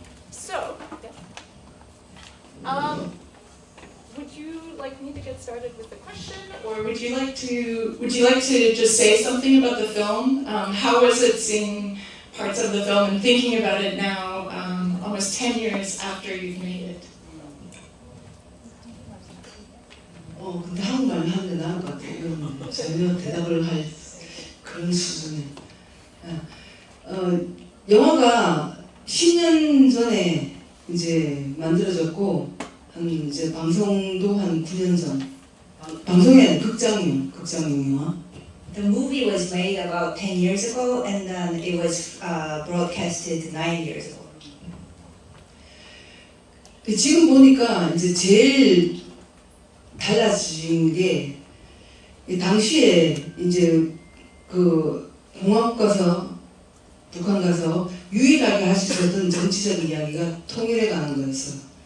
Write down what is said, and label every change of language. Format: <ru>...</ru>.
<en>So, would you like me to get started with the question, Or would you like to just say something about the film? How was it seeing parts of the film and thinking about it now, almost 10 years after you've made it?</en> <ko>근데 한국말 하는 게 나을 것 같아요. 이건 전혀 대답을 할 그런 수준의. 영화가 10년 전에 이제 만들어졌고, 이제 방송도 한 9년 전. 방송이 아니라 극장용 영화.</ko> <en>The movie was made about 10 years ago, and then it was broadcasted 9 years ago.</en> <ko>지금 보니까 이제 제일 달라진 게 당시에 이제 그 공항 가서 북한 가서 유일하게 할 수 있었던 정치적인 이야기가 통일에 관한 거였어.</ko>